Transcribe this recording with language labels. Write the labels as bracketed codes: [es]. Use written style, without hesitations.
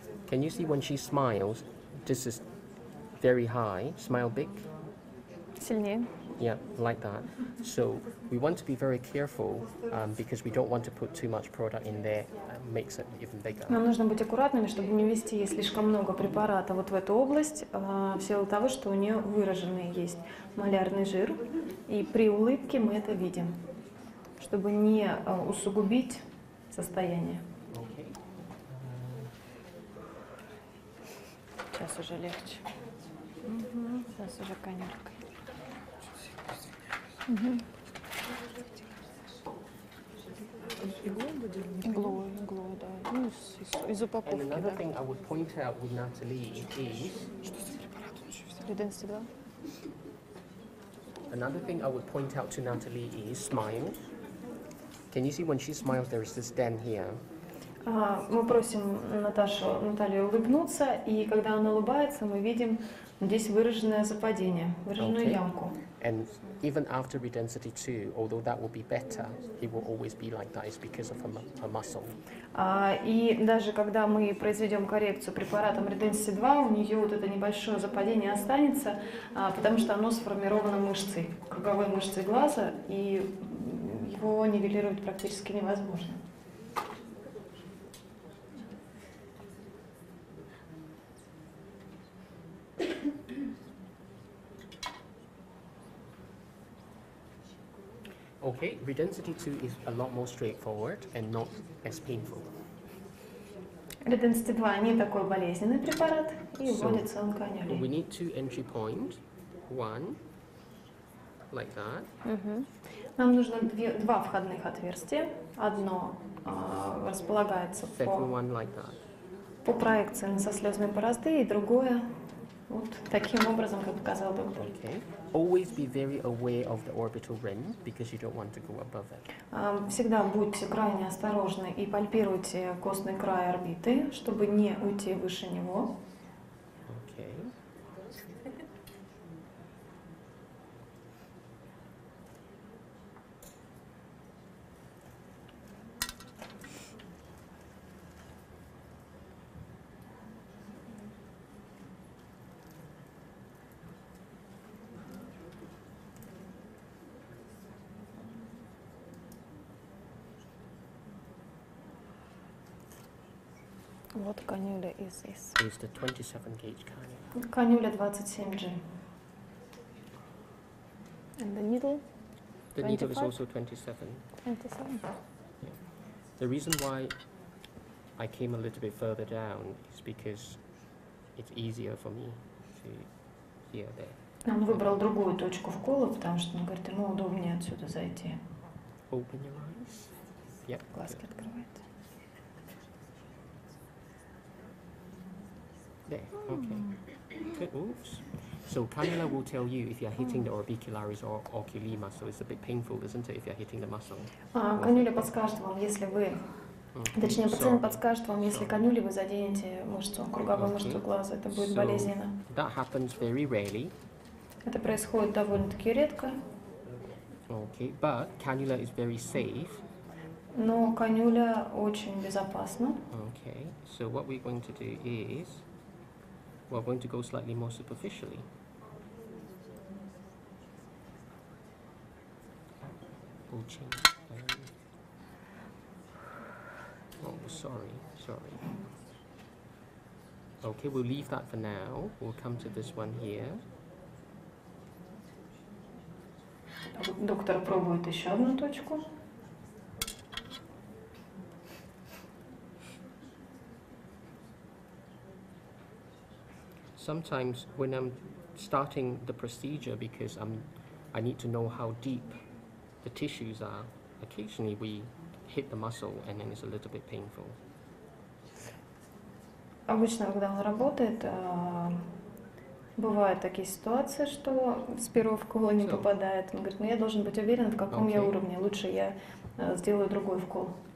[en] Can you see when she smiles, this is very high, smile big? [ru] Сильнее. [en] Yeah, like that. So we want to be very careful because we don't want to put too much product in there, makes it even bigger. [ru] Нам нужно быть аккуратными, чтобы не ввести ей слишком много препарата вот в эту область, в силу того, что у нее выраженный есть малярный жир, и при улыбке мы это видим, чтобы не усугубить состояние. [en] Okay. [ru] Сейчас уже легче. Сейчас уже конюлька. Иглой, да. Ну, из [en] And [ru] упаковки, [en] another [ru] да. [en] thing I would point out with Natalie is [ru] Реденси 2. [en] Another thing I would point out to Natalie is smile. Can you see when she smiles there is this dent here? [ru] Мы просим Наталью улыбнуться, и когда она улыбается, мы видим здесь выраженное западение, выраженную [en] Okay. [ru] ямку. [en] And even after Redensity 2, although that will be better, it will always be like that. It's because of her muscle. [ru] И даже когда мы произведем коррекцию препаратом Redensity 2, у нее вот это небольшое западение останется, потому что оно сформировано мышцей, круговой мышцей глаза, и его нивелировать практически невозможно. [en] Okay, Redensity 2 is a lot more straightforward and not as painful. [ru] Redensity 2 не такой болезненный препарат, и [en] So, [ru] вводится он [en] We [ru] канюлей. [en] need two entry points. One, like that. [ru] Нам нужно два входных отверстия. Одно располагается [en] Second one like that. [ru] по проекции на сослезные борозды, и другое вот таким образом, как показал доктор. [en] Okay. Always be very aware of the orbital rim because you don't want to go above it. [ru] Всегда будьте крайне осторожны и пальпируйте костный край орбиты, чтобы не уйти выше него. [en] Okay. [ru] Вот канюля из. [en] Is the 27 gauge cannula. [ru] Канюля 27G. [en] And the needle, The needle is 25? also 27. 27. The reason why I came a little bit further down is because it's easier for me to hear there. [ru] Он выбрал другую точку вкола, потому что он говорит, ему удобнее отсюда зайти. [en] Open your eyes. Yep. [ru] Глазки открывает. [en] There. Okay. Good moves. So cannula will tell you if you're hitting the orbicularis or oculi muscle. It's a bit painful, isn't it, if you're hitting the muscle? [ru] Канюля подскажет вам, если вы, точнее, пациент подскажет вам, если канюли вы заденете мышцу, круговую мышцу глаза, это будет болезненно. [en] That happens very rarely. [ru] Это происходит довольно-таки редко, [en] Okay, but cannula is very safe. [ru] но канюля очень безопасна. [en] Okay, so what we're going to do is we're going to go slightly more superficially. We'll change. Oh, sorry. Okay, we'll leave that for now. We'll come to this one here. [ru] Доктор пробует еще одну точку. [en] Sometimes when I'm starting the procedure, because I need to know how deep the tissues are, occasionally we hit the muscle and then it's a little bit painful. [ru] Обычно, когда он работает, бывают такие ситуации, что с первого вкола не попадает. Он говорит, ну я должен быть уверен, в каком я уровне. Лучше я сделаю другой вкол.